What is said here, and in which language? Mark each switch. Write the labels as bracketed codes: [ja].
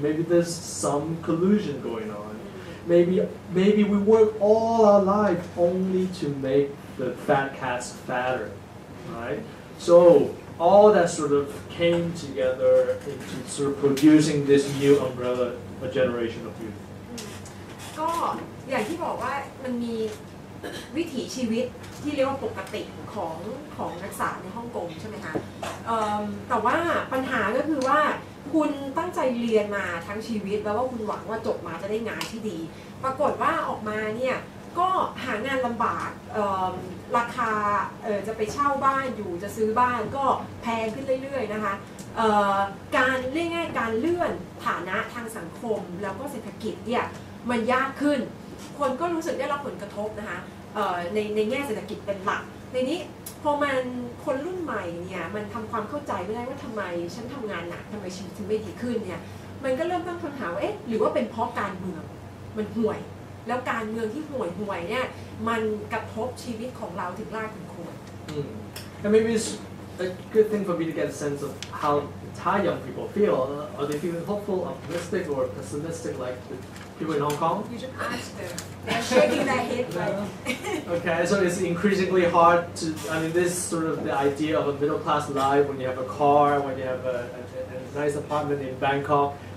[en] Maybe there's some collusion going on. Maybe we work all our life only to make the fat cats fatter, right? So all that sort of came together into sort of producing this new umbrella, a generation of youth. [th] ก็อย่างที่บอกว่ามันมีวิถีชีวิตที่เรียกว่าปกติของนักศึกษาในฮ่องกงใช่ไหมคะแต่ว่าปัญหาก็คือว่าคุณตั้งใจเรียนมาทั้งชีวิตแล้วว่าคุณหวังว่าจบมาจะได้งานที่ดีปรากฏว่าออกมาเนี่ยก็หางานลำบากราคาจะไปเช่าบ้านอยู่จะซื้อบ้านก็แพงขึ้นเรื่อยๆนะคะ การเรียกง่ายการเลื่อนฐานะทางสังคมแล้วก็เศรษฐกิจเนี่ยมันยากขึ้นคนก็รู้สึกได้รับผลกระทบนะคะในแง่เศรษฐกิจเป็นหลักในนี้พอมันคนรุ่นใหม่เนี่ยมันทำความเข้าใจไม่ได้ว่าทำไมฉันทำงานหนักทำไมชีวิตถึงไม่ดีขึ้นเนี่ยมันก็เริ่มตั้งคำถามว่าหรือว่าเป็นเพราะการเมืองมันห่วยแล้วการเมืองที่ห่วยเนี่ยมันกระทบชีวิตของเราถึงรากถึงโคน [en] And maybe it's a good thing for me to get a sense of how Thai young people feel. Are they feeling hopeful, optimistic, or pessimistic like the people in Hong Kong? You should ask them. They're shaking their head like. Okay, so it's increasingly hard to. I mean, this sort of the idea of a middle class life when you have a car, when you have a nice apartment in Bangkok.